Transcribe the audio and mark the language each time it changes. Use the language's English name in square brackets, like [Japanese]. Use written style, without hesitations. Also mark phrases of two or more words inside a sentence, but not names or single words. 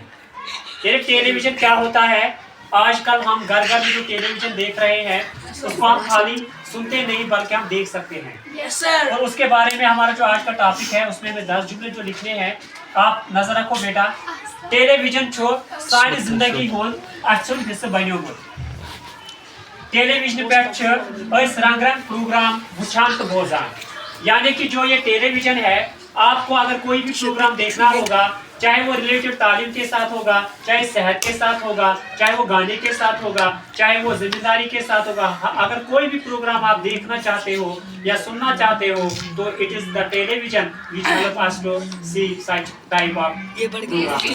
[Hindi] ये टेलीविजन क्या होता है? आजकल हम घर घर में जो टेलीविजन देख रहे हैं उसको हम खाली सुनते नहीं बल्कि हम देख सकते हैं। [English] yes, sir. [Hindi] और उसके बारे में हमारा जो आज का टॉपिक है उसमें मैं 10 जुमले जो लिखने हैं, आप नजर रखो बेटा। [Kashmiri] टेलीविजन छो सारी जिंदगी होन अच्छुन हिस्सा बनियोमुत। टेलीविजन पे रंग रंग प्रोग्राम वुचान तो बोजान, [Hindi] यानी कि जो ये टेलीविजन है आपको अगर कोई भी प्रोग्राम देखना होगा, चाहे वो रिलेटेड तालीम के साथ होगा, चाहे सेहत के साथ होगा, चाहे वो गाने के साथ होगा, चाहे वो जिम्मेदारी के साथ होगा, अगर कोई भी प्रोग्राम आप देखना चाहते हो या सुनना चाहते हो तो [English] it is the television which help us to see such type of.